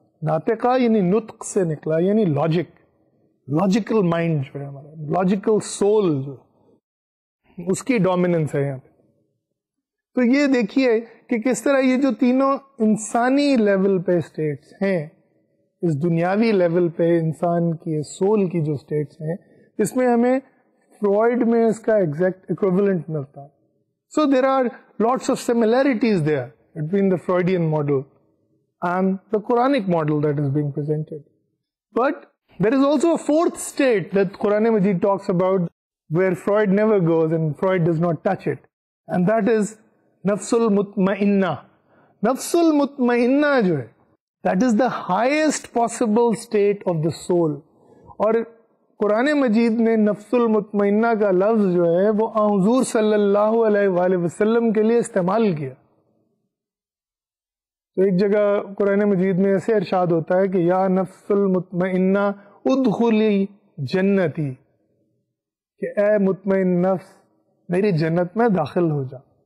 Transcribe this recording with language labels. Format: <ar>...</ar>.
<ur>ناطقہ یعنی نطق سے نکلا، یعنی لاجیکل مائنڈ جو ہے ہمارا، لاجیکل سول جو اس کی ڈومیننس ہے یہاں پہ. تو یہ دیکھیے کہ کس طرح یہ جو تینوں انسانی لیول پہ اسٹیٹس ہیں، اس دنیاوی لیول پہ انسان کی سول کی جو اسٹیٹس ہیں، اس میں ہمیں فرائڈ میں اس کا ایگزیکٹ ایکویولنٹ ملتا ہے.</ur> <en>So there are lots of similarities there between the Freudian model and the Quranic model that is being presented. But there is also a fourth state that Quran Majid talks about, where Freud never goes and Freud does not touch it. And that is Nafsul Mutmainna. Nafsul Mutmainna</en> <ur>jo hai,</ur> <en>that is the highest possible state of the soul.</en> <ur>اور قرآن مجید نے نفس المطمئنہ کا لفظ جو ہے وہ حضور صلی اللہ علیہ وآلہ وسلم کے لیے استعمال کیا. تو ایک جگہ قرآن مجید میں ایسے ارشاد ہوتا ہے کہ</ur> <ar>یا نفس المطمئنہ ادخلی جنتی،</ar> <ur>کہ اے مطمئن نفس میری جنت میں داخل ہو جا.</ur>